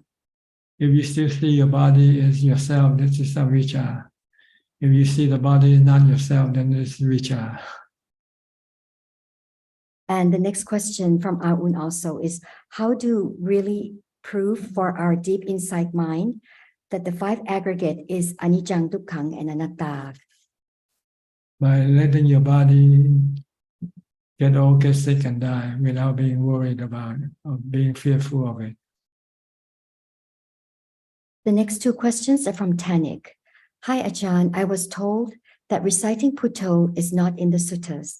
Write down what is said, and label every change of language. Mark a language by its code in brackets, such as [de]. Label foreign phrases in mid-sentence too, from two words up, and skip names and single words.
[en] If you still see your body as yourself, this is avijja. If you see the body is not yourself, then it's vijja. And the next question from Aun also is, how to really prove for our deep insight mind that the 5 aggregate is anicca, dukkha, and anatta? By letting your body get sick and die without being worried about it or being fearful of it. The next 2 questions are from Tanik. Hi Ajahn, I was told that reciting Putto is not in the suttas.